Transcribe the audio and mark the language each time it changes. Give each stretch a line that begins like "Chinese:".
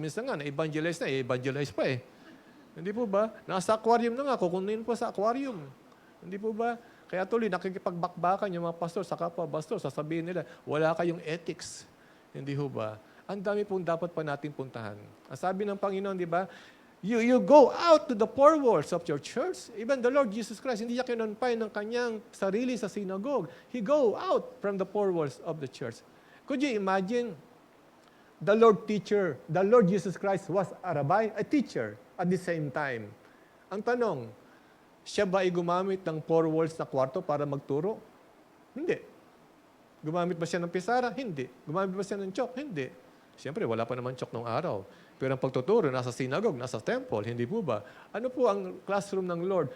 Filipino: Minsan nga, na-evangelize na, evangelize pa eh. Hindi po ba? Nasa aquarium na nga, kukunin po sa aquarium. Hindi po ba? Kaya tuloy, nakikipagbakbakan yung mga pastor sa kapwa pastor, sasabihin nila, wala kayong ethics. Hindi ho ba? Ang dami pong dapat pa natin puntahan. Ang sabi ng Panginoon, di ba?
English: You go out to the four walls of your church. Even the Lord Jesus Christ,
Filipino: hindi niya kinonfine ng kanyang sarili sa synagogue.
English: He go out from the four walls of the church. Could you imagine the Lord Jesus Christ was a rabbi, a teacher at the same time.
Filipino: Ang tanong, siya ba ay gumamit ng four walls na kwarto para magturo? Hindi. Gumamit ba siya ng pisara? Hindi. Gumamit ba siya ng chalk? Hindi. Siyempre, wala pa naman chalk nung araw. Pero ang pagtuturo, nasa synagogue, nasa temple, hindi po ba? Ano po ang classroom ng Lord?